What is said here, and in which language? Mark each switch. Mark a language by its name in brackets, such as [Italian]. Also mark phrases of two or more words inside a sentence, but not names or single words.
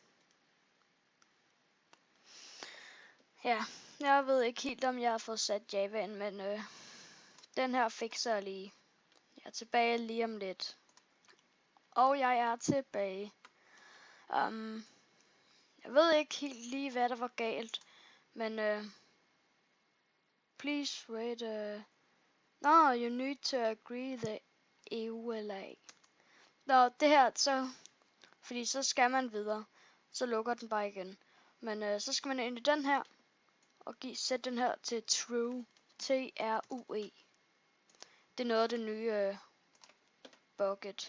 [Danish] Ja, jeg ved ikke helt, om jeg har fået sat Java ind, men den her fikser jeg lige. Jeg er tilbage lige om lidt. Og jeg er tilbage. Jeg ved ikke helt lige, hvad der var galt, men [English] please wait. No, you need to agree the EULA. [Danish] Nå, det her så, fordi så skal man videre, så lukker den bare igen. Men så skal man ind i den her, og sætte den her til true, T-R-U-E. Det er noget af det nye Bukkit.